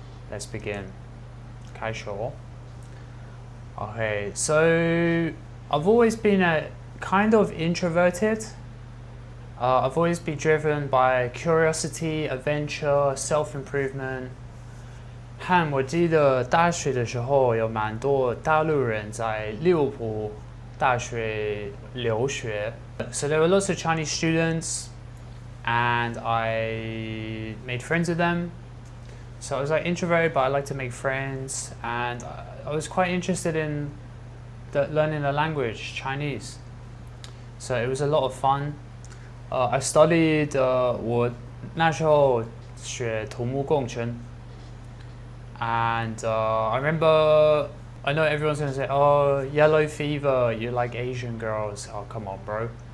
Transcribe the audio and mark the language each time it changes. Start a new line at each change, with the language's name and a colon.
English: Let's begin.
Chinese: 开始哦。
English: Okay, so I've always been a kind of introverted. I've always been driven by curiosity, adventure, self-improvement.
Chinese: 和我记得大学的时候有蛮多大陆人在利物浦大学留学。
English: So there were lots of Chinese students and I made friends with them. So I was like introverted, but I like to make friends, and I was quite interested in learning the language, Chinese. So it was a lot of fun. I studied
Chinese: 我那时候学土木工程
English: and I remember, I know everyone's going to say, oh, yellow fever, you like Asian girls. Oh, come on, bro.